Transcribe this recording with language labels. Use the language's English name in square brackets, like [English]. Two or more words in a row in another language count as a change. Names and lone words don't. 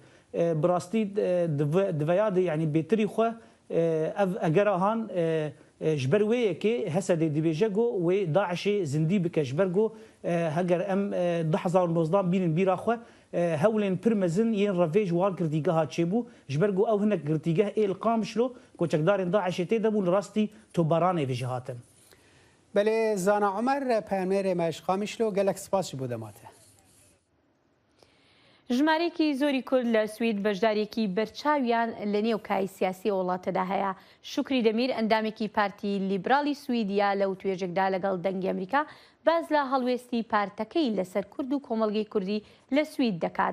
[Kurdish] Bi rastî diveya de yani bêtirî xwe ev egera han ji ber wê yekê Hesedê dibêje got wê Daişê zindî bike ji ber got heger em 2019 bînin bîra xwe hewlên pir mezin yên revê ji wan girtîgeha çêbû ji ber got ew hinek girtîgeh êl qamişlo koçekdarên Daişê tê de bûn li rastî tobaranê vê jî hatin. Belê Zana Umer peyamêrê me ji Qamişlo gelek spas ji bo demate. [Central Kurdish] ژمارەیەکی زۆری کورد لە سوید بەشدارێکی بەرچاویان لە نێو کای سیاسی وڵاتەدا هەیە. شکری دەمیر ئەندامێکی پارتی لیبرالی سویدیا لەو توێژێکدا لەگەڵ دەنگی ئەمریکا باز لە هەڵوێستی پارتەکەی لەسەر کورد و کۆمەڵگەی کوردی لە سوید دەکات.